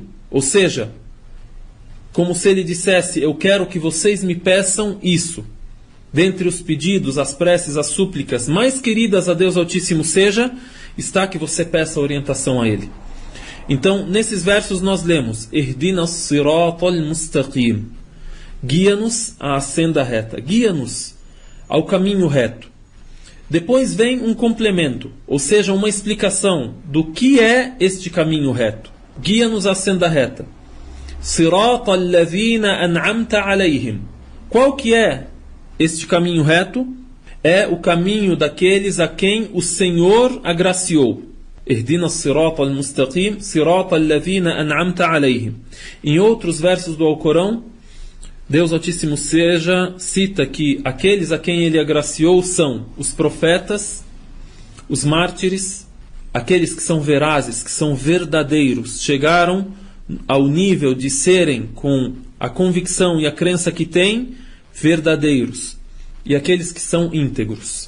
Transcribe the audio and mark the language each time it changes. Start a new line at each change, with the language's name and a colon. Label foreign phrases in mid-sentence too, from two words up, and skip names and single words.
Portuguese: Ou seja, como se ele dissesse: eu quero que vocês me peçam isso. Dentre os pedidos, as preces, as súplicas mais queridas a Deus Altíssimo seja, está que você peça orientação a Ele. Então, nesses versos nós lemos:
Arabic: اهدنا الصراط المستقيم.
Portuguese: Guia-nos à senda reta. Guia-nos ao caminho reto. Depois vem um complemento, ou seja, uma explicação do que é este caminho reto. Guia-nos à senda reta.
Arabic: صراط الذين أنعمت عليهم.
Portuguese: Qual que é este caminho reto? É o caminho daqueles a quem o Senhor agraciou.
Arabic: اهدنا الصراط المستقيم صراط الذين أنعمت عليهم.
Portuguese: Em outros versos do Alcorão, Deus Altíssimo seja cita que aqueles a quem Ele agraciou são os profetas, os mártires, aqueles que são verazes, que são verdadeiros, chegaram ao nível de serem, com a convicção e a crença que têm, verdadeiros, e aqueles que são íntegros.